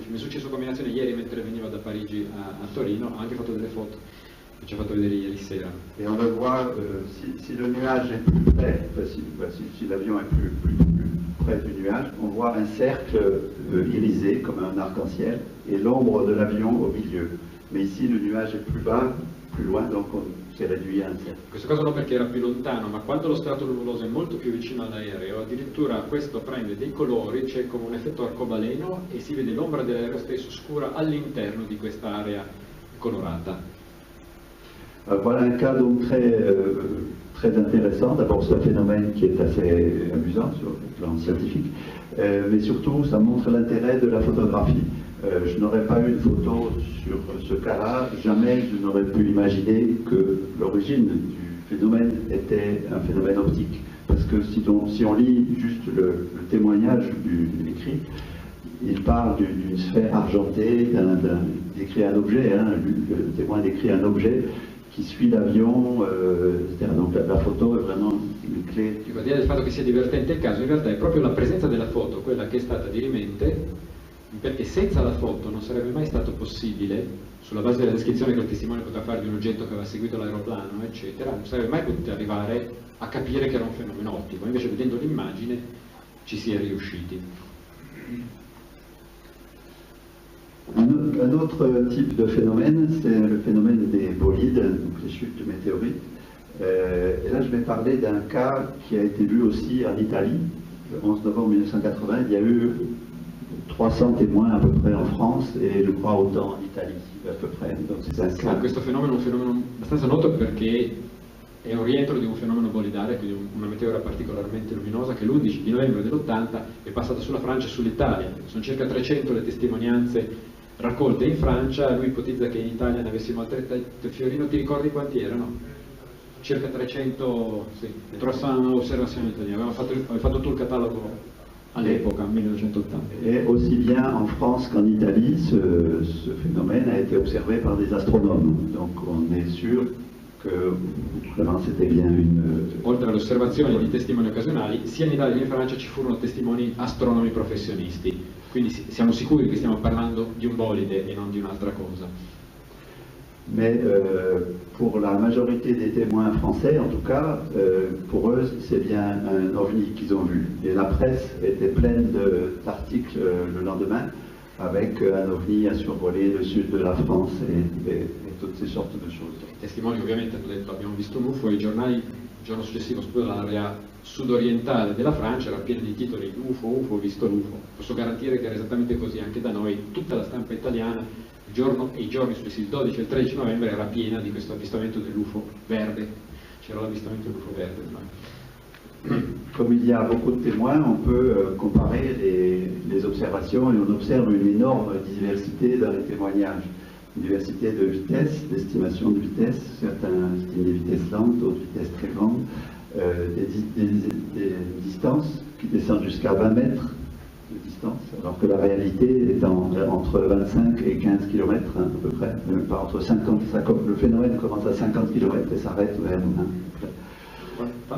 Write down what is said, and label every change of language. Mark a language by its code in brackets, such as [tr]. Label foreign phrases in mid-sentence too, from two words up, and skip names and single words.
[it] Mi è successo combinazione ieri mentre venivo da Parigi a Torino, ho anche fatto delle foto che ci ho fatto vedere ieri sera. [fr] Et on le voit, si le nuage est plus près, si l'avion est plus près du nuage, on voit un cercle irisé comme un arc-en-ciel et l'ombre de l'avion au milieu. Mais ici le nuage est plus bas, plus loin, donc on s'est réduit à un cercle. [it] In questo caso no, perché era più lontano, ma quando lo strato nuvoloso è molto più vicino all'aereo, addirittura questo prende dei colori, c'è come un effetto arcobaleno e si vede l'ombra dell'aereo stesso scura all'interno di questa area colorata. [fr] Voilà un cas donc très intéressant. D'abord, c'est un phénomène qui est assez amusant sur le plan scientifique, mais surtout, ça montre l'intérêt de la photographie. Je n'aurais pas eu une photo sur ce cas-là, jamais je n'aurais pu imaginer que l'origine du phénomène était un phénomène optique. Parce que si on lit juste le témoignage écrit, il parle d'une sphère argentée, décrit un objet, le témoin décrit un objet qui suit l'avion, donc la photo è vraiment une clé. [it] Dico, al di là del fatto che sia divertente il caso, in realtà è proprio la presenza della foto quella che è stata dirimente, perché senza la foto non sarebbe mai stato possibile, sulla base della descrizione che il testimone poteva fare di un oggetto che aveva seguito l'aeroplano, eccetera, non sarebbe mai potuto arrivare a capire che era un fenomeno ottico, invece vedendo l'immagine ci si è riusciti. [fr] Un autre type de phénomène, c'est le phénomène des bolides, donc les chutes de météorites. Et là, je vais parler d'un cas qui a été vu aussi en Italie, le 11 novembre 1980. Il y a eu 300 témoins à peu près en France et je crois autant en Italie à peu près. Donc c'est un cas. [it] Questo fenomeno è un fenomeno abbastanza noto perché è un rientro di un fenomeno bolidare, quindi una meteora particolarmente luminosa che l'11 di novembre dell'80 è passata sulla Francia e sull'Italia. Sono circa 300 le testimonianze raccolte in Francia, lui ipotizza che in Italia ne avessimo altrettanto. Fiorino, ti ricordi quanti erano? Circa 300, sì, 300 osservazioni italiane, avevo fatto tutto il catalogo all'epoca, 1980. [fr] Et aussi bien en France qu'en Italie, ce phénomène a été observé par des astronomes. Donc on est sûr que vraiment c'était bien une... [it] Oltre alle osservazioni di testimoni occasionali, sia in Italia che in Francia ci furono testimoni astronomi professionisti. Quindi siamo sicuri che stiamo parlando di un bolide e non di un'altra cosa. [fr] Mais pour la majorité des témoins français, en tout cas, pour eux, c'est bien un ovni qu'ils ont vu. Et la presse était pleine d'articles le lendemain avec un ovni à survoler le sud de la France et toutes ces sortes de choses. [it] I testimoni ovviamente hanno detto abbiamo visto un UFO e i giornali il giorno successivo su l'area sudorientale della Francia era piena di titoli UFO, UFO, visto l'UFO. Posso garantire che era esattamente così anche da noi, tutta la stampa italiana i giorni successivi, il 12 e il 13 novembre era piena di questo avvistamento dell'UFO verde, c'era l'avvistamento dell'UFO verde. [fr] Comme il y a beaucoup de témoins, on peut comparer les observations et on observe une énorme diversité dans les témoignages. Une diversité de vitesse, d'estimation de vitesse, certains estiment des vitesses lentes, d'autres vitesses très grandes, des distances qui descendent jusqu'à 20 mètres de distance, alors que la réalité est entre 25 et 15 km à peu près, même pas entre 50, le phénomène commence à 50 km et s'arrête vers 1.